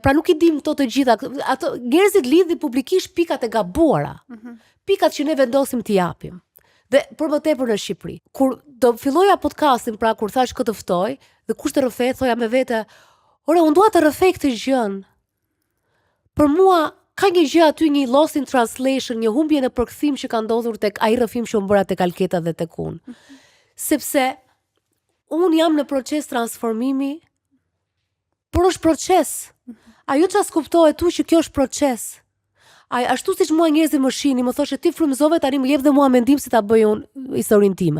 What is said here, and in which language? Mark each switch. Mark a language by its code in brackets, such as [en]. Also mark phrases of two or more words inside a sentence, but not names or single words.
[sq] Pra nuk i dim këto të gjitha. Ato njerëzit lidhin publikisht pikat e gabuara. Pikat që ne vendosim t'i japim. Dhe për më tepër në Shqipëri. Kur do filloja podcastin, pra kur thash këtë ftoj, dhe kush të rrëfej, thoja me vete, ore, unë dua të rrëfej këtë gjën. Për mua ka një gjë aty, një [en] lost in translation, [sq] një humbje në përkthim që ka ndodhur tek ai rrëfim që unë bëra tek Alketa dhe tek unë. Sepse unë jam në proces transformimi, por është proces. Ajo që as kuptohet tu që kjo është proces. Ashtu siç mua njerëzit më shihnin, më thoshte ti frymëzove, tani më jep dhe mua mendim si ta bëj unë historinë time.